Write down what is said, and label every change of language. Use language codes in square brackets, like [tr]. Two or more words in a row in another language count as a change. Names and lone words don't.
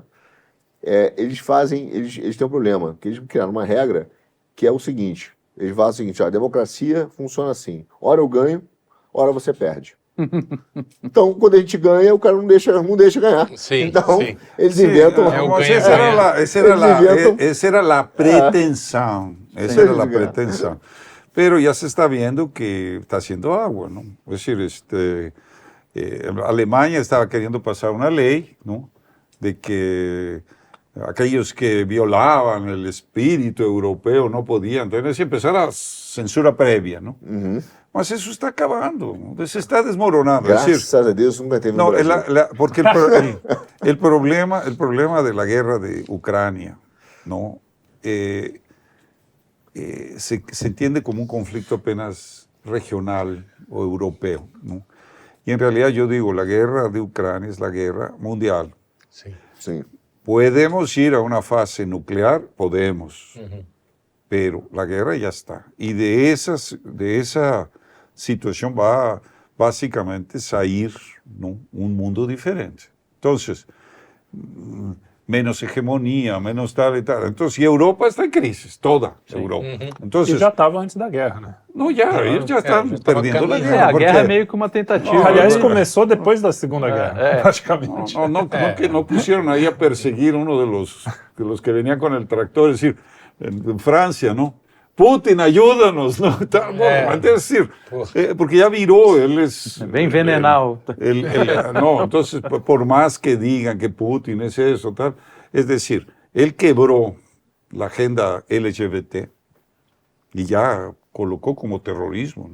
[pt] Eles têm um problema, que eles criaram uma regra que é o seguinte, eles falam o seguinte, a democracia funciona assim, ora eu ganho, ora você perde. Então, quando a gente ganha, o cara não deixa ganhar. Sim, Então, sim. eles inventam... é o Mas ganha-ganha. essa era a pretensão. Essa era a Sim. pretensão. [es] Pero ya se está viendo que está haciendo agua, ¿no? Es decir, Alemania estaba queriendo pasar una ley, ¿no? De que aquellos que violaban el espíritu europeo no podían. Entonces empezar a censura previa, ¿no? Mas eso está acabando, ¿no? Se está desmoronando. Es decir, [pt] Graças a Deus nunca teve no, no Brasil. [es] porque el problema de la guerra de Ucrania, ¿no? Se entiende como un conflicto apenas regional o europeo, ¿no? Y en realidad yo digo, la guerra de Ucrania es la guerra mundial. [pt] Sim. Sim. [es] ¿Podemos ir a una fase nuclear? Podemos, pero la guerra ya está. Y de esa situación va básicamente salir, ¿no? Un mundo diferente. Entonces, menos hegemonía, menos tal y tal. Entonces, y Europa está en crisis, toda Europa. [pt] E [es] Entonces, [pt] já estava antes da guerra, né? [es] no, ya, ellos ya están ya estaba perdiendo la caminando. guerra. [pt] a porque- guerra é meio que uma tentativa. Aliás, de- começou depois da Segunda Guerra, praticamente. [es] Que no pusieron ahí a perseguir uno de los que venía con el tractor, es decir, en Francia, ¿no? Putin, ayúdanos, ¿no? Bueno, es decir, porque ya viró, él es... [pt] Vem envenenar o... [es] No, entonces, por más que digan que Putin es eso, tal, es decir, él quebró la agenda LGBT y ya colocó como terrorismo, ¿no?